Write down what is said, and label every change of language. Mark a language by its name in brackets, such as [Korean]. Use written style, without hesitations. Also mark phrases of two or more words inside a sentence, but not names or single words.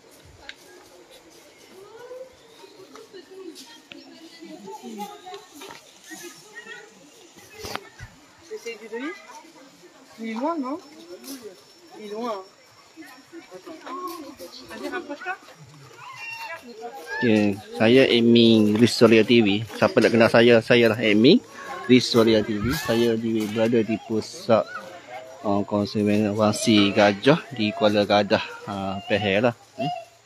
[French] C'est du riz. Il est loin, non? Il est loin. Allez, rapproche-toi. [Malay] Okay, saya Amy Rizwalia TV. Siapa nak kenal saya lah Amy Rizwalia TV. Saya berada di pusat konservasi gajah di Kuala Gadah, Pahang lah.